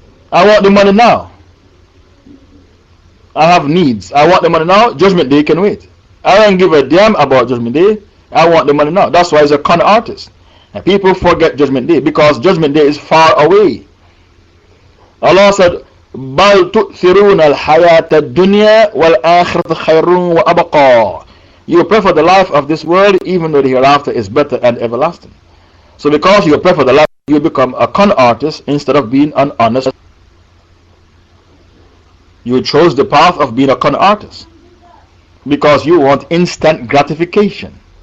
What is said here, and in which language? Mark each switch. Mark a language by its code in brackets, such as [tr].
[en] I want the money now. I have needs. I want the money now. Judgment Day can wait. I don't give a damn about Judgment Day. I want the money now. That's why he's a con artist. And people forget Judgment Day because Judgment Day is far away. Allah said, [ar] بَلْ تُؤْثِرُونَ الْحَيَاةَ الدُّنْيَا وَالْآخِرَةَ خَيْرٌ وَأَبْقَى. [en] You prefer the life of this world even though the hereafter is better and everlasting. So because you prefer the life, you become a con artist instead of being an honest. You chose the path of being a con artist because you want instant gratification.